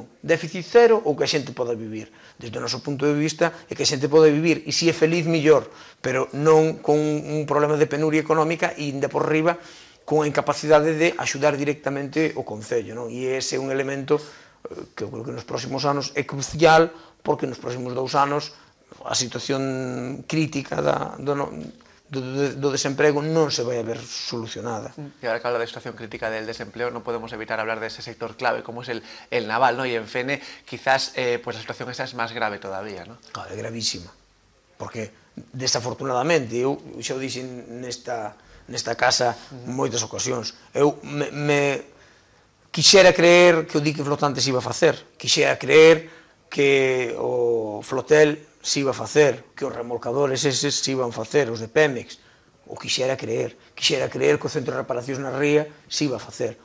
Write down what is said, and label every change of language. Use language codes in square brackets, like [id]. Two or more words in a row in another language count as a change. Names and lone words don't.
[gl] Déficit cero ou que a xente poda vivir? Desde o noso punto de vista é que a xente poda vivir e se é feliz, mellor, pero non con un problema de penuria económica e ainda por riba con a incapacidade de axudar directamente o Concello. E ese é un elemento que eu creo que nos próximos anos é crucial, porque nos próximos 2 anos a situación crítica do desemprego non se vai a ver solucionada. [es] Y ahora que habla de situación crítica del desempleo, no podemos evitar hablar de ese sector clave, como es el naval, ¿no? Y en FENE quizás la situación esa es más grave todavía, ¿no? [gl] Claro, é gravísima, porque desafortunadamente, eu xa o dixen nesta casa moitas ocasións, eu quixera creer que o dique flotante se iba a facer, quixera creer que o flotel se iba a facer, que os remolcadores eses se iban a facer, os de Pemex, o quixera creer que o centro de reparacións na ría se iba a facer.